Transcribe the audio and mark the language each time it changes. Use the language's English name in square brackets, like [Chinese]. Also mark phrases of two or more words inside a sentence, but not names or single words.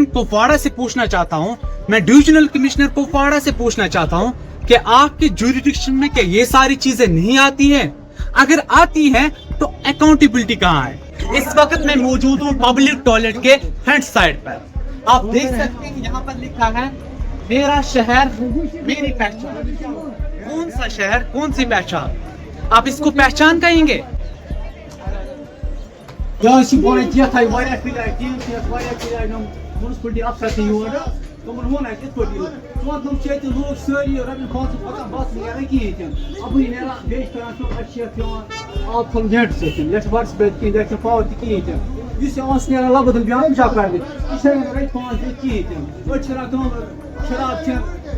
[Urdu] کپواڑہ سے پوچھنا چاہتا ہوں میں [English] divisional commissioner [Urdu] کپواڑہ سے پوچھنا چاہتا ہوں کہ آپ کے جوریڈکشن میں کیا یہ ساری چیزیں نہیں آتی ہیں اگر آتی ہے تو اکاؤنٹیبلٹی کہاں ہے اس وقت میں موجود ہوں [English] public toilet [Urdu] کے [English] front side [Urdu] پر آپ دیکھ سکتے ہیں یہاں پر لکھا ہے میرا شہر میری پہچان کون سا شہر کون سی پہچان آپ اس کو پہچان کہیں گے [Kashmiri] تمن وون اَسہِ یِتھ پٲٹھۍ ژوٗنٛٹھۍ چھِ ییٚتہِ لوٗکھ سٲری رۄپیہِ 500 پَکان بَس نیران کِہیٖنۍ تہِ نہٕ اَپٲری نیران بیٚیہِ چھِ کران کٲم اَسہِ چھِ یَتھ پٮ۪وان آب کھولُن جنٛٹ سۭتۍ یَتھ چھِ وَٹٕس پٮ۪تھ کِہیٖنۍ یَتھ چھِ پاوَر تہِ کِہیٖنۍ تہِ نہٕ یُس یِوان چھِ نیران لَبہٕ بیٛاکھ پِشاب کَرنہِ یہِ چھِ ہٮ۪کان رۄپیہِ 5 دِتھ کِہیٖنۍ تہِ نہٕ أڑۍ چھِ کران کٲم شراب چٮ۪ن